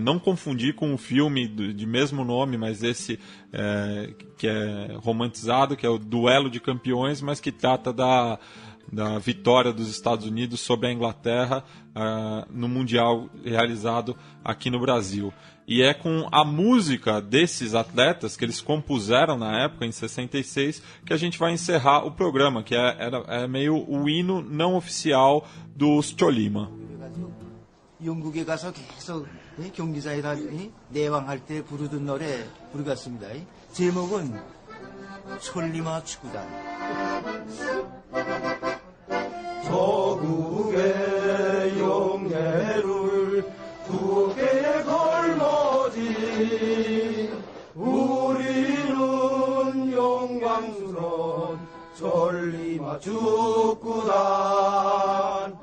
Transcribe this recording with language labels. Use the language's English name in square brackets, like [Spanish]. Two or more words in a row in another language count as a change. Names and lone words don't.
[Portuguese] Não confundir com o filme de mesmo nome, mas esse que é romantizado, que é o Duelo de Campeões, mas que trata da vitória dos Estados Unidos sobre a Inglaterra no Mundial realizado aqui no Brasil. E é com a música desses atletas que eles compuseram na época, em 66, que a gente vai encerrar o programa, que é meio o hino não oficial dos Tolima. [Korean] 영국에 가서 계속 경기장에다 내왕할 때 부르던 노래 부르겠습니다. 제목은 촐리마 축구단. 저국의 영예를 두게 걸머지 우리는 영광스러운 촐리마 축구단.